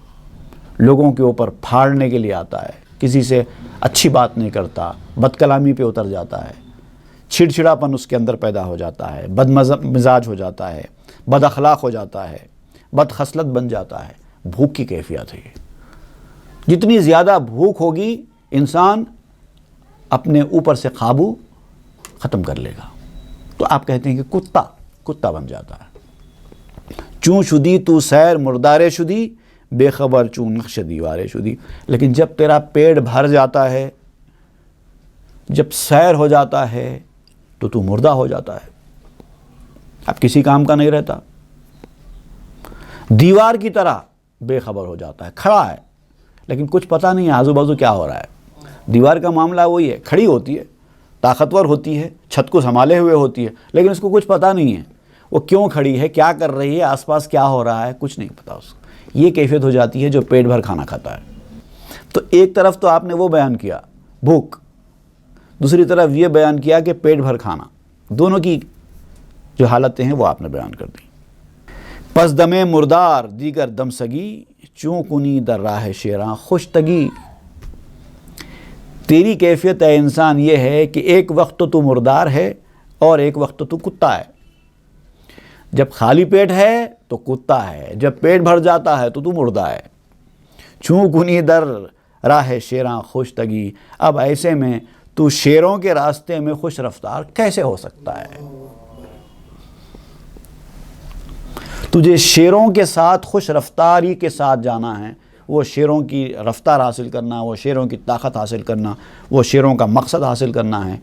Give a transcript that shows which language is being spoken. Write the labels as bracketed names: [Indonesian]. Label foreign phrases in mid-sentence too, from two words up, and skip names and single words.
[Urdu] لوگوں کے اوپر پھاڑنے کے لیے آتا ہے، کسی سے اچھی بات نہیں کرتا، بد کلامی پہ اتر جاتا ہے، چھڑچھڑاپن اس کے اندر پیدا ہو جاتا ہے، بد مزاج ہو جاتا ہے، بد اخلاق ہو جاتا ہے، بد خصلت بن جاتا ہے. بھوک کی کیفیت ہے یہ. جتنی زیادہ بھوک ہوگی انسان اپنے اوپر سے قابو ختم کر لے گا. تو آپ کہتے ہیں کہ کتا بن جاتا ہے. [Persian] چوں شدی تو سیر مردارے شدی، بے خبر چوں نقش دیوارے شدی. [Urdu] لیکن جب تیرا پیٹ بھر جاتا ہے، جب سیر ہو جاتا ہے تو مردہ ہو جاتا ہے، اب کسی کام کا نہیں رہتا. دیوار کی طرح بے خبر ہو جاتا ہے، کھڑا ہے لیکن کچھ پتہ نہیں ہے آزو بازو کیا ہو رہا ہے. دیوار کا معاملہ وہی ہے، کھڑی ہوتی ہے، طاقتور ہوتی ہے، چھت کو سنبھالے ہوئے ہوتی ہے، لیکن اس کو کچھ پتہ نہیں ہے وہ کیوں کھڑی ہے، کیا کر رہی ہے، آس پاس کیا ہو رہا ہے، کچھ نہیں پتہ اس کو. یہ کیفیت ہو جاتی ہے جو پیٹ بھر کھانا کھاتا ہے. تو ایک طرف تو آپ نے وہ بیان کیا بھوک، دوسری طرف یہ بیان کیا کہ پیٹ بھر کھانا. دونوں کی جو حالتیں ہیں وہ آپ نے بیان کر دی. [Persian] پس دم مردار دیگر دم سگی، چوں کنی در راہ شیراں خوشتگی. [Urdu] تیری کیفیت اے انسان یہ ہے کہ ایک وقت تو مردار ہے اور ایک وقت تو کتا ہے. جب خالی پیٹ ہے تو کتا ہے، جب پیٹ بھر جاتا ہے تو مردہ ہے. [Persian] چوں کنی در راہ شیراں خوشتگی. [Urdu] اب ایسے میں تو شیروں کے راستے میں خوش رفتار کیسے ہو سکتا ہے؟ تجھے شیروں کے ساتھ خوش رفتاری کے ساتھ جانا ہے، وہ شیروں کی رفتار حاصل کرنا، وہ شیروں کی طاقت حاصل کرنا، وہ شیروں کا مقصد حاصل کرنا ہے.